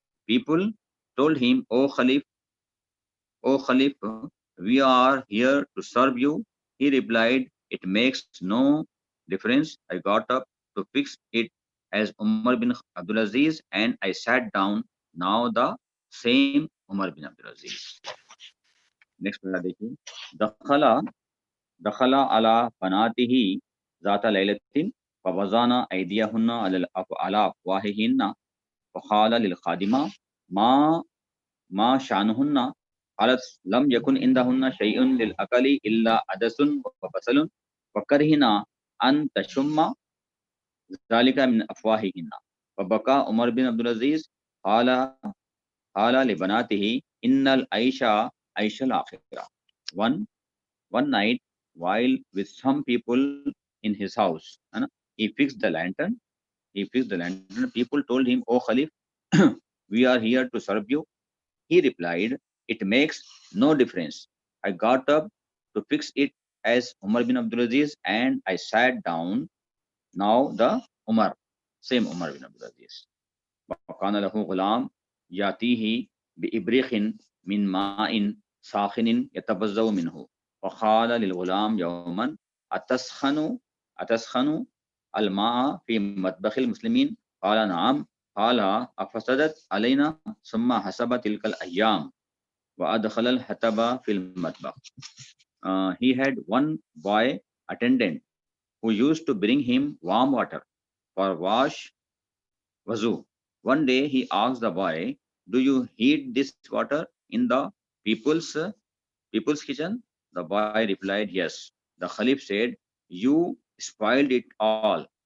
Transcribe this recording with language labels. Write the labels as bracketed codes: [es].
[en] People told him, O Khalif, we are here to serve you. He replied, it makes no difference. I got up to fix it as Umar bin Abdul Aziz and I sat down. Now the same Umar bin Abdul Aziz. [ur] Next پیرا دیکھیے دخلا [ar] دخل على بناته ذات ليلة فوضعنا أيديهن على أفواههن فقال للخادمة ما شأنهن قالت لم يكن عندهن شيء للأكل إلا عدس وبصل فكرهنا أن تشم ذلك من أفواههن فبكى عمر بن عبد العزيز قال لبناته إن العيش عيش الآخرة. [en] One night, while with some people in his house, he fixed the lantern. People told him, "O Khalif, we are here to serve you." He replied, "It makes no difference." I got up to fix it as Umar bin Abdul Aziz, and I sat down. Now the same Umar bin Abdul Aziz. [ar] وكان له غلام يأتيه بإبريق من ماء ساخن يتبزأ منه وقال للغلام يوما أتسخن الماء في مطبخ المسلمين؟ قال نعم. قال أفسدت علينا؟ ثم حسب تلك الأيام وأدخل الحطب في المطبخ. [en] He had one boy attendant who used to bring him warm water for wuzu. One day he asked the boy, "Do you heat this water in the people's kitchen?" The boy replied, "Yes." The Khalif said, "You spoiled it all."